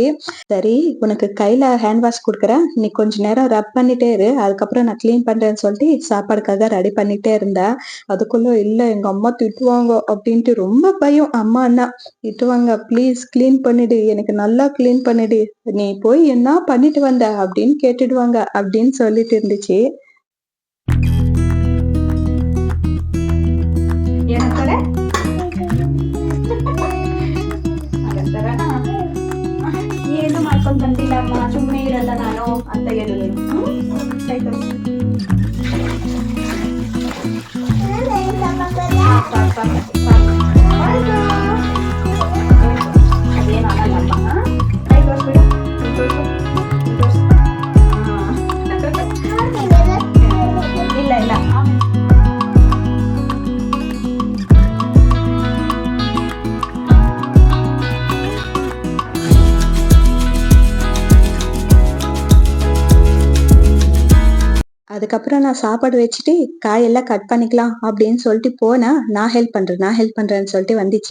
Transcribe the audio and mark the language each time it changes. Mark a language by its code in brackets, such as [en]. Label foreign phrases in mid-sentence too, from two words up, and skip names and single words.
[ta] சரி, உனக்கு கையில ஹேண்ட் வாஷ் கொடுக்குறேன், நீ கொஞ்ச நேரம் ரப் பண்ணிட்டே இரு, அதுக்கப்புறம் நான் கிளீன் பண்றேன்னு சொல்லிட்டு சாப்பாடுக்காக ரெடி பண்ணிட்டே இருந்தேன். அதுக்குள்ள இல்ல எங்க அம்மா திட்டுவாங்க அப்படின்ட்டு ரொம்ப பயம். அம்மா அண்ணா திட்டுவாங்க, ப்ளீஸ் கிளீன் பண்ணிடு, எனக்கு நல்லா கிளீன் பண்ணிடு, நீ போய் என்ன பண்ணிட்டு வந்த அப்படின்னு கேட்டுடுவாங்க அப்படின்னு சொல்லிட்டு இருந்துச்சு. [kn] ಏನಂತಾರೆ? ಏನು ಮಾಡ್ಕೊಂಡು ಬಂದಿಲ್ಲ ಅಮ್ಮ, ಸುಮ್ಮನೆ ಇರಲ್ಲ ನಾನು ಅಂತ ಹೇಳಿದ್ರು. ಅದೇನು ಆಗಲ್ಲಮ್ಮ. ಕೈ ತೋರಿಸ್ಬಿಡು. ಇಲ್ಲ ಇಲ್ಲ. [ta] அதுக்கப்புறம் நான் சாப்பாடு வச்சுட்டு காயெல்லாம் கட் பண்ணிக்கலாம் அப்படின்னு சொல்லிட்டு போனா, நான் ஹெல்ப் பண்றேன்னு சொல்லிட்டு வந்துச்சு.